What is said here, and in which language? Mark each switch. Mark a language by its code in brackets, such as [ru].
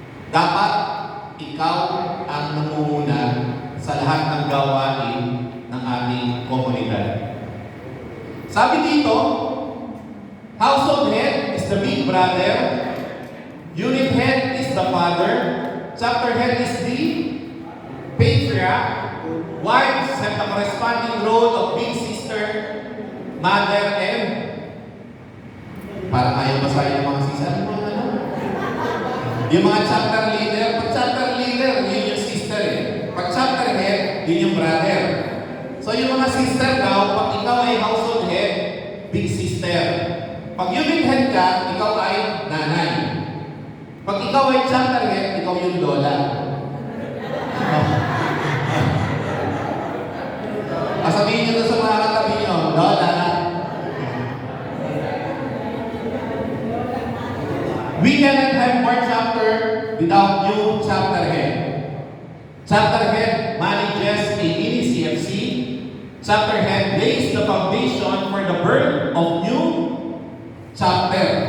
[tl] Dapat ikaw ang nangunguna sa lahat ng gawain ng ating komunidad. Sabi dito, [en] household head is the big brother, unit head is the father, chapter head is the patriarch, wives have the corresponding role of big sister, mother, and [tl] parang ayaw basahin ng mga sister. Yung mga chapter leader, pag chapter leader, yun yung sister eh. Pag chapter head, yun yung brother. So yung mga sister daw, pag ikaw ay household head, big sister. Pag unit head ka, ikaw ay nanay. Pag ikaw ay chapter head, ikaw yung lola. Sabihin nyo sa mga katabi nyo, lola. [en] We cannot have more chapter without new chapter head. Chapter head manages a mini CFC. Chapter head lays the foundation for the birth of new chapter.